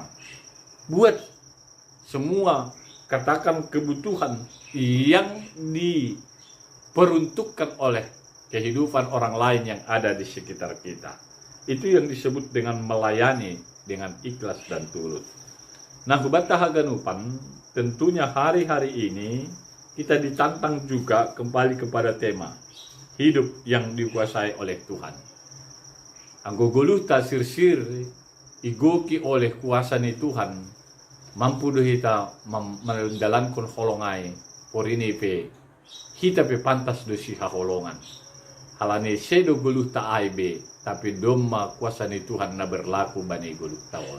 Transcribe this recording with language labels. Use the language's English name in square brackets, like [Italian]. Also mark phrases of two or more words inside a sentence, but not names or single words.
[Indonesian] Buat semua, katakan, kebutuhan yang diperuntukkan oleh kehidupan orang lain yang ada di sekitar kita. Itu yang disebut dengan melayani dengan ikhlas dan tulus. Nah, [Batak Simalungun] hubata haganupan, [Indonesian] tentunya hari-hari ini kita ditantang juga kembali kepada tema hidup yang dikuasai oleh Tuhan. [Batak Simalungun] Anggo guluh tasir-sir igoki oleh kuasa ni Tuhan, mampu do kita mendalankan holongai porini pe kita pe pantas do si holongan. Halane sedo guluh ta aibe tapi domma kuasa ni Tuhan na berlaku bani guluh taon.